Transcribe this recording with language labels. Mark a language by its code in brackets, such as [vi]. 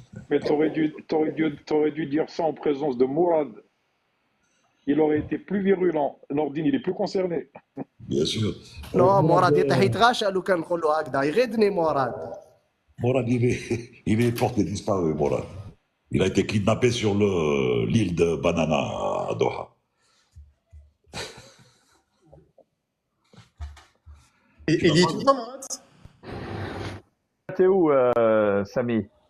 [fr] Mais t'aurais dû dire ça en présence de Mourad. Il aurait été plus virulent. Nordine, il est plus concerné. Bien sûr. Non, Morad, [ar] مراد يطيح يتغاشى لو كان نقولوا هكذا يغيظني مراد. [fr] Morad, il est porté disparu, Morad. Il a été kidnappé sur l'île de Banana à Doha. Il y est tout le temps, Mourad? T'es où, Samy?